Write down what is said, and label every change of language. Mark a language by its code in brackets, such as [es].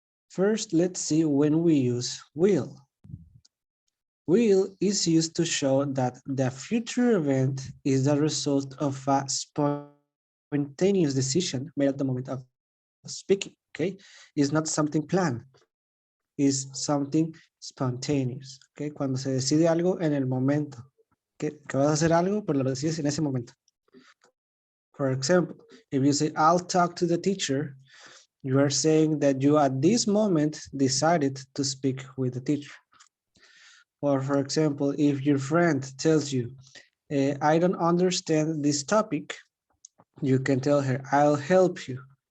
[en] First, let's see when we use will. Will is used to show that the future event is the result of a spontaneous decision made at the moment of speaking, okay? It's not something planned, it's something spontaneous, okay? [es] Cuando se decide algo en el momento, que vas a hacer algo, pero lo decides en ese momento. [en] For example, if you say, I'll talk to the teacher, you are saying that you at this moment decided to speak with the teacher. Or for example, if your friend tells you, I don't understand this topic, you can tell her, I'll help you.